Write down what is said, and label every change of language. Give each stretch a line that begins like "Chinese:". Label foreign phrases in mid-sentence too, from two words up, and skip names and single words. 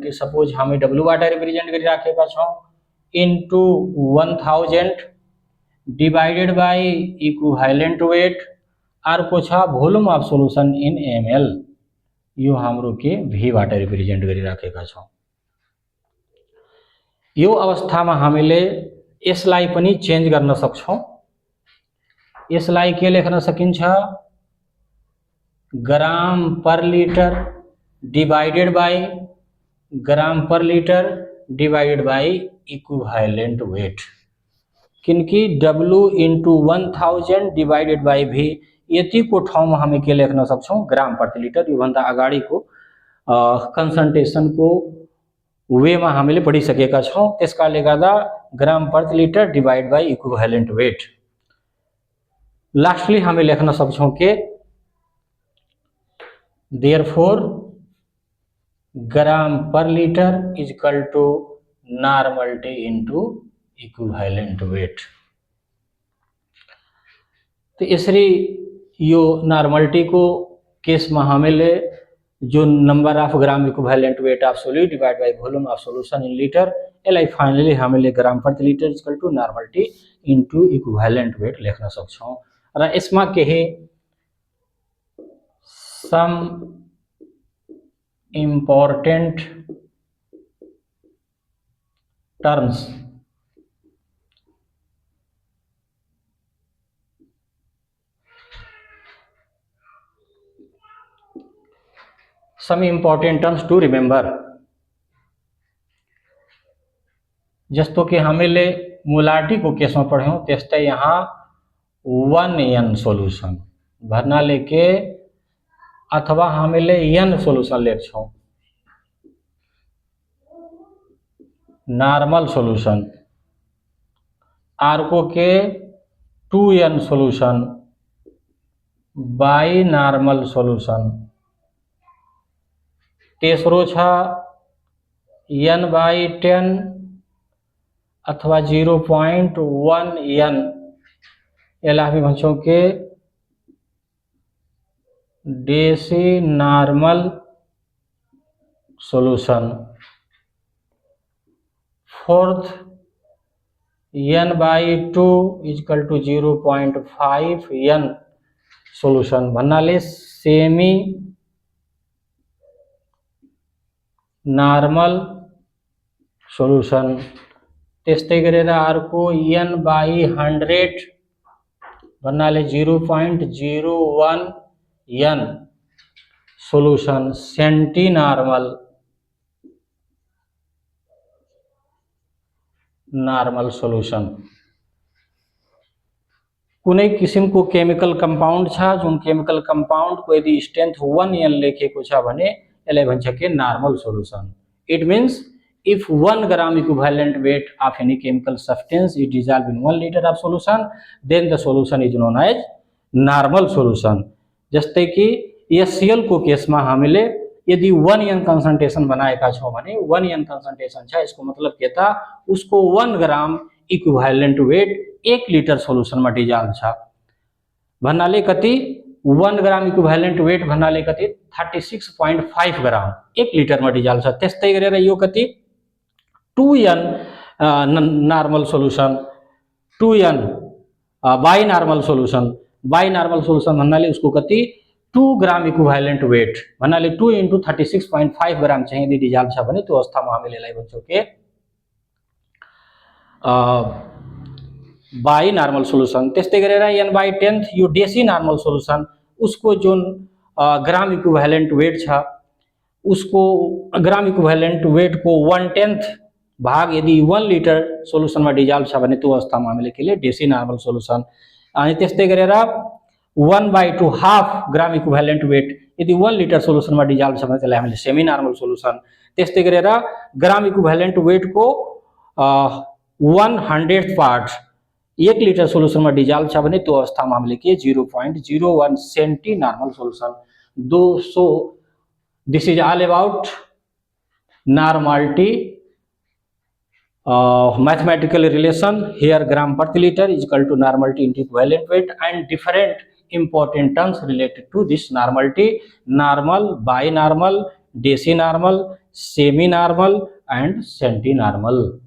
English: suppose हमें W water represent
Nepali: कर रखे पाछो
English: into 1000 divided by equivalent weight
Nepali: और पूछा
English: volume of solution in ml,
Nepali: यो हमरो के
English: V water represent
Nepali: कर रखेगा छो। यो अवस्था में हामीले यसलाई पनि चेंज गर्न सक्छौं। यसलाई के लेख्न सकिन्छ
English: gram per liter divided by gram per liter divided by equivalent weight,
Nepali: किनकि
English: W into 1000 divided by V
Nepali: यति को ठाउँ में हमें के लेख्न सक्छौं
English: gram प्रति liter।
Nepali: यो भन्दा अगाडि को
English: concentration को way
Nepali: में हामीले पढिसकेका छौं, त्यसकाले गर्दा
English: gram प्रति liter divide by equivalent weight। lastly
Nepali: हमें लेख्न सक्छौं के
English: therefore gram per liter is equal to normality into equivalent weight.
Nepali: तो इसरी यो
English: normality को case
Nepali: में हामीले जो
English: number of gram equivalent weight of solute divide by volume of solution in liter
Nepali: एलाई
English: finally
Nepali: हामीले
English: gram प्रति liter equal to normality into equivalent weight
Nepali: लेख्न सक्छौं। र यसमा केही
English: some important terms to remember.
Nepali: जस्तो कि हामीले
English: molarity को case
Nepali: में पढ़्यौं त्यस्तै यहाँ
English: 1n solution
Nepali: भन्नाले के अथवा हामीले
English: n solution
Nepali: लेख्छौं
English: normal solution,
Nepali: अर्को के
English: 2n solution binormal solution,
Nepali: तेसरो छ n/10 अथवा 0.1n, यसलाई हामी भन्छौं के
English: decinormal solution. fourth n/2 equal to 0.5n solution भन्नाले semi normal solution.
Nepali: त्यस्तै गरेर अर्को n/100 भन्नाले
English: 0.01n solution centi normal solution.
Nepali: कुनै किसिमको
English: chemical compound
Nepali: छ जुन
English: chemical compound
Nepali: को यदि स्ट्रेंथ 1n लेखेको छ भने यसलाई भन्छ के
English: normal solution. it means if 1 gram equivalent weight of any chemical substance is dissolved in 1 liter of solution, then the solution is known as normal solution।
Nepali: जस्तै कि
English: HCl को case
Nepali: में हामीले यदि
English: 1n concentration
Nepali: बनाएका छौं भने
English: 1n concentration
Nepali: छ, इसको मतलब के था उसको
English: 1 gram equivalent weight 1 liter solution
Nepali: में डिजॉल्व छ भन्नाले कति
English: 1 gram equivalent weight
Nepali: भन्नाले कति
English: 36.5 gram
Nepali: 1 लिटर में डिजॉल्व छ। त्यस्तै गरेर यो कति
English: 2n normal solution 2n binormal solution
Nepali: भन्नाले उसको कति
English: 2 gram equivalent weight
Nepali: भन्नाले
English: 2 × 36.5 gram
Nepali: चाहिँ यदि डिजॉल्व छ भने त्यो अवस्थामा हामीले यसलाई भन्छौं के
English: binormal solution.
Nepali: त्यस्तै गरेर n/10 यो
English: decinormal solution
Nepali: उसको जुन
English: gram equivalent weight
Nepali: छ उसको
English: gram equivalent weight
Nepali: को 1/10 भाग यदि
English: 1 liter solution
Nepali: में डिजॉल्व छ भने त्यो अवस्थामा हामीले के लिए
English: decinormal solution.
Nepali: अनि त्यस्तै गरेर
English: 1/2 half gram equivalent weight
Nepali: यदि
English: 1 liter solution
Nepali: में डिजॉल्व छ भने त्यसलाई हामीले
English: semi normal solution.
Nepali: त्यस्तै गरेर
English: gram equivalent weight
Nepali: को
English: 1/100 part 1 liter solution
Nepali: में
English: dissolve
Nepali: छ भने त्यो अवस्थामा हामीले के
English: 0.01 centi normal solution 200 this is all about normality mathematical relation here gram per liter is equal to normality into equivalent weight and different important terms related to this normality normal binormal decinormal semi normal and centinormal.